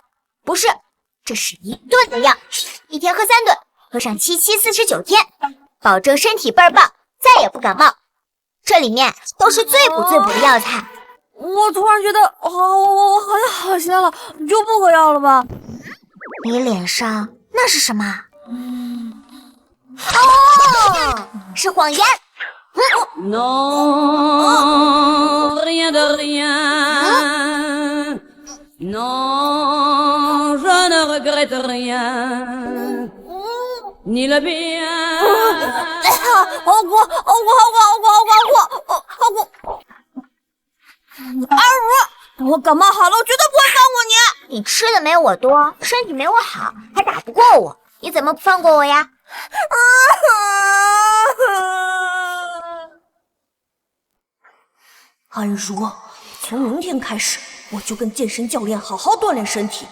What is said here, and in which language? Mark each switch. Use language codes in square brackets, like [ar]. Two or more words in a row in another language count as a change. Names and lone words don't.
[zh] 不是，这是一顿的药，一天喝3顿，喝上7×7=49天，保证身体倍儿棒，再也不感冒。这里面都是最补的药材。我突然觉得，我好像好些了，你就不喝药了吧？你脸上那是什么？哦，是谎言。 [fr] Non, rien de rien. Non, je ne regrette rien. Ni le bien. [zh] 好苦，好苦，好苦，好苦，好苦，好顾。安如，等我感冒好了，我绝对不会放过你。你吃的没我多，身体没我好，还打不过我，你怎么不放过我呀？安如，从明天开始，我就跟健身教练好好锻炼身体。